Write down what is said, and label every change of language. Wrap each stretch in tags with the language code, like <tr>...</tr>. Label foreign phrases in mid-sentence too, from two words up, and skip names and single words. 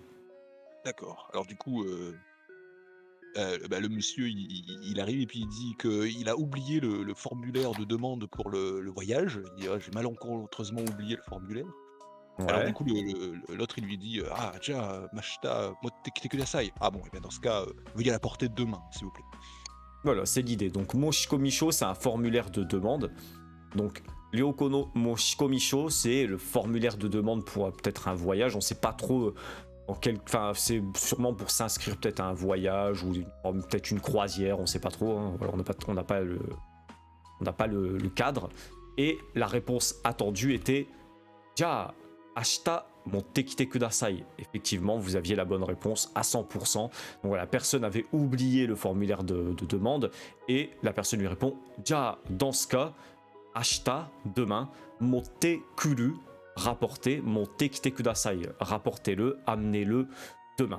<fr>D'accord. Alors du coup, le monsieur, il arrive et puis il dit qu'il a oublié le formulaire de demande pour le voyage. Il dit j'ai malencontreusement oublié le formulaire. Ouais. Alors du coup, l'autre il lui dit déjà</fr> <ja>明日持ってください.</ja> <fr>Ah bon, et bien dans ce cas, veuillez la porter demain, s'il vous plaît. Voilà, c'est l'idée. Donc Moshikomisho, c'est un formulaire de demande.</fr> <ja>Donc 旅行の申込書,</ja> <fr>c'est le formulaire de demande pour peut-être un voyage. On ne sait pas trop enfin, c'est sûrement pour s'inscrire peut-être à un voyage ou peut-être une croisière. On ne sait pas trop. Hein. Voilà, on n'a pas le cadre. Et la réponse attendue était</fr> <ja>じゃ明日持ってきてください.</ja> <fr>Effectivement, vous aviez la bonne réponse à 100%. Donc voilà, la personne avait oublié le formulaire de demande et la personne lui répond Ja, dans ce cas, ashita, demain,</fr> <ja>持ってくる,</ja> <fr>rapportez,</fr> <ja>持ってきてください,</ja> <fr>rapportez-le, amenez-le demain.</fr>